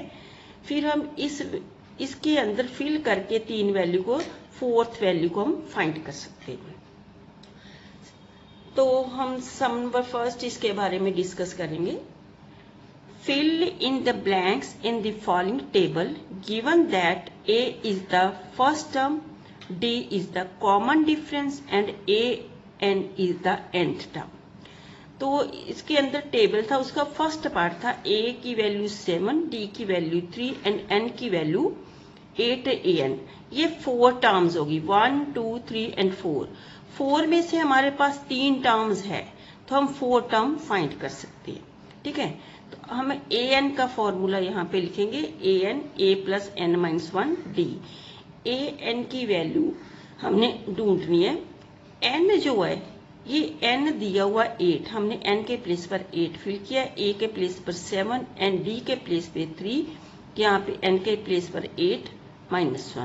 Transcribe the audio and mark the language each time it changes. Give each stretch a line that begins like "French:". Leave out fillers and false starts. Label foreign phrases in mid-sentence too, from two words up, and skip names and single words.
Hindi: फिर हम इसके अंदर फिल करके 3 वैल्यू को, 4th वैल्यू को हम फाइंड कर सकते हैं। तो हम
English: some number first
Hindi: इसके बारे में डिस्कस करेंगे।
English: Fill in the blanks in the following table given that a is the first term, d is the common difference and an is the nth term।
Hindi: तो इसके अंदर टेबल था, उसका
English: first part
Hindi: था a की वैल्यू 7, d की वैल्यू 3 एंड n की वैल्यू 8 an। ये 4 टर्म्स होगी, 1, 2, 3 एंड 4। 4 में से हमारे पास 3 टर्म्स है तो हम 4
English: term find
Hindi: कर सकते हैं, ठीक है। तो हम an का फॉर्मूला यहाँ पे लिखेंगे, an a प्लस n माइनस 1 d। an की वैल्यू हमने ढूंढनी है। n जो है ये n दिया हुआ 8, हमने n के प्लेस पर 8 फिल किया, a के प्लेस पर 7 एंड d के प्लेस पे 3, यहाँ पे n के प्लेस पर 8 माइनस 1।